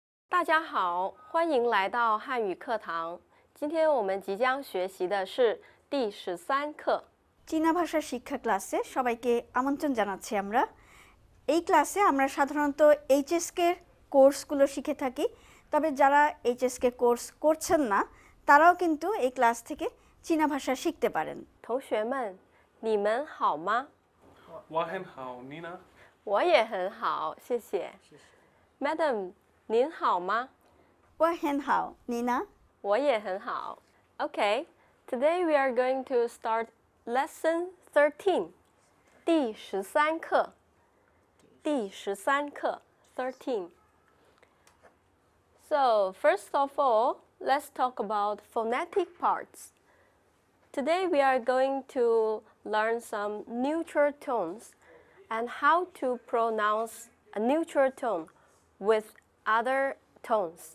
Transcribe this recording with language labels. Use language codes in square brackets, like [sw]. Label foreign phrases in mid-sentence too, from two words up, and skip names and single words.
[zh] 大家好，欢迎来到汉语课堂。今天我们即将学习的是第13课。 [bn] চীনা ভাষা শিক্ষা ক্লাসে সবাইকে আমন্ত্রণ জানাচ্ছি আমরা। এই ক্লাসে আমরা সাধারণত এইচএসকে কোর্সগুলো শিখে থাকি, তবে যারা এইচএসকে কোর্স করছেন না তারাও কিন্তু এই ক্লাস থেকে চীনা ভাষা শিখতে পারেন। [zh] 同学们，你们好吗？我很好，你呢？我也很好，谢谢。Madam， 您好吗？我很好，你呢？我也很好。 [en] Okay, today we are going to start lesson 13. [zh] 第13课。第13课 13. [en] So, first of all, let's talk about phonetic parts. Today we are going to learn some neutral tones and how to pronounce a neutral tone with other tones.